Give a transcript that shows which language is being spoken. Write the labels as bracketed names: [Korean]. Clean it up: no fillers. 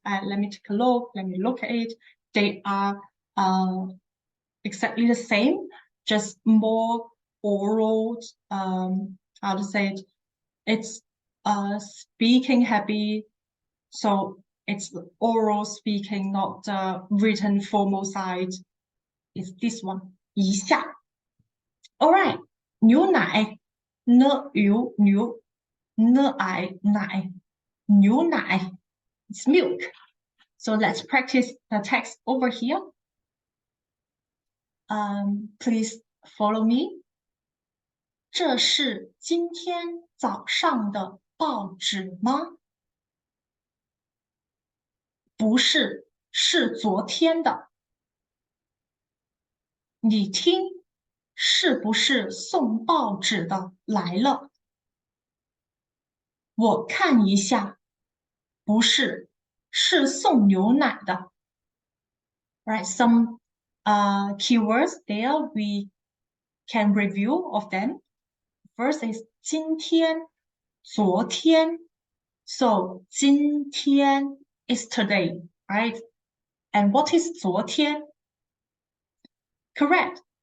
[English] Let me take a look. Let me look at it. They are exactly the same, just more oral. How to say it? It's speaking happy. So it's oral speaking, not written formal side. It's this one. 一下.All right. [Chinese] 牛奶 牛 奶 牛奶 [English] it's milk. So let's practice the text over here. Please follow me. [Chinese] 这是今天早上的报纸吗？不是，是昨天的。你听，是不是送报纸的来了？我看一下，不是，是送牛奶的。 [English] Right, some keywords there we can review of them. First is 今天，昨天。 So 今天 is today, right? And what is 昨天? Correct.